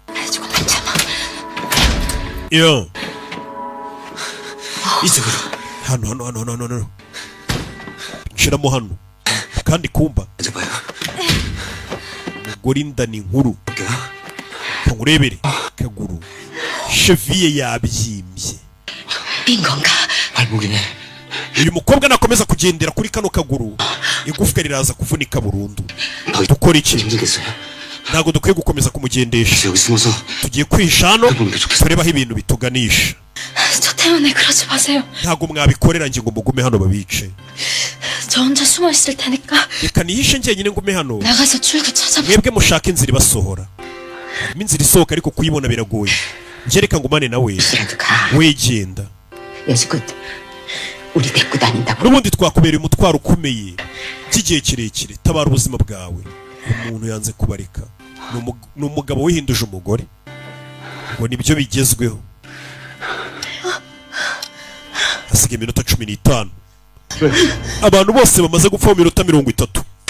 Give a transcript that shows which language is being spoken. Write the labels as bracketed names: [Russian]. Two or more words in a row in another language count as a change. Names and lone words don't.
[Kinyarwanda] yo hano nshiramo hano kandi kumba umugore inda ni nkuru. kangurebere kaguru cheville yabyimbye. [Korean] 빈건가? 발목이네. [Kinyarwanda] uyu mukobwa nakomeza kugendera kuri kano kaguru igufwa riraza kuvunika burundu. dukora iki? ntago dukwiye gukomeza kumugendesha, tugiye kwihisha hano turebaho ibintu bituganisha. [Korean] 저 때문에 그러지 마세요. [Kinyarwanda] ntago mwabikorera nge ngo mugume hano babice. [Korean] 저 혼자 숨어 있을 테니까 [Kinyarwanda] reka nihishe njyenyine ngume hano, [Korean] 나가서 출구 찾아봐. [Kinyarwanda] mwebwe mushaka inzira ibasohora. harimo inzira isohoka ariko kuyibona biragoye. njye reka ngumane nawe, wegenda. [Korean] 여지껏 우리 데리고 다닌다고. [Kinyarwanda] n'ubundi twakubereye umutwaro ukomeye by'igihe kirekire. tabara ubuzima bwawe. umuntu yanze kubareka, ni umugabo wihinduje umugore, ngo nibyo bigezweho. hasigaye iminota 15. abantu bose bamaze gupfa mu minota 30.